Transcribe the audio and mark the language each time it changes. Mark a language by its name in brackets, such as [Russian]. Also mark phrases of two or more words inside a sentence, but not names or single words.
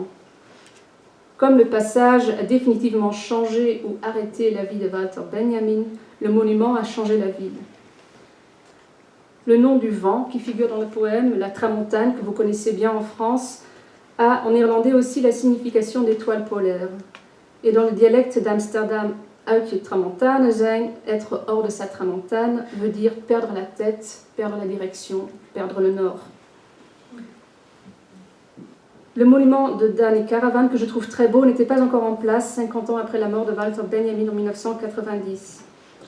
[French] Comme le passage a définitivement changé ou arrêté la vie de Walter Benjamin, le monument a changé la ville. Le nom du vent, qui figure dans le poème, la tramontane, que vous connaissez bien en France, a en néerlandais aussi la signification d'étoile polaire. Et dans le dialecte d'Amsterdam, [Dutch] uit je tramontane zijn, [French] être hors de sa tramontane, veut dire perdre la tête, perdre la direction, perdre le nord. Le monument de Dani Karavan, que je trouve très beau, n'était pas encore en place 50 ans après la mort de Walter Benjamin en 1990.